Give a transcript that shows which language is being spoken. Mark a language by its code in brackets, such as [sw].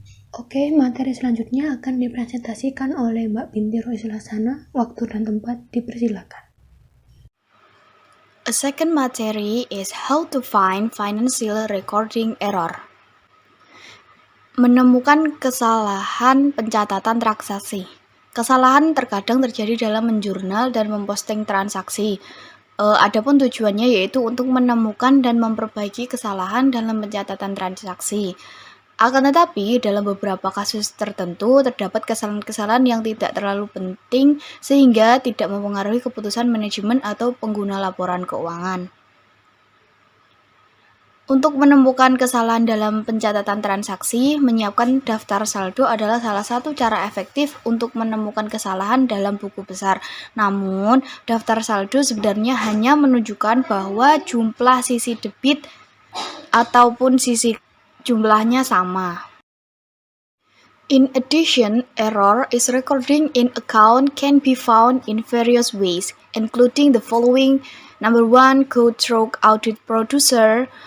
[id] Oke, materi selanjutnya akan dipresentasikan oleh Mbak Binti Roisilasana. Waktu dan tempat dipersilakan. [en] A second materi is how to find financial recording error. [id] Menemukan kesalahan pencatatan transaksi. Kesalahan terkadang terjadi dalam menjurnal dan memposting transaksi. Adapun tujuannya yaitu untuk menemukan dan memperbaiki kesalahan dalam pencatatan transaksi. Akan tetapi, dalam beberapa kasus tertentu terdapat kesalahan-kesalahan yang tidak terlalu penting sehingga tidak mempengaruhi keputusan manajemen atau pengguna laporan keuangan. Untuk menemukan kesalahan dalam pencatatan transaksi, menyiapkan daftar saldo adalah salah satu cara efektif untuk menemukan kesalahan dalam buku besar. Namun, daftar saldo sebenarnya hanya menunjukkan bahwa jumlah sisi debit ataupun sisi jumlahnya sama. [en] In addition, error is recording in account can be found in various ways, including the following. Number 1, go through audit producer.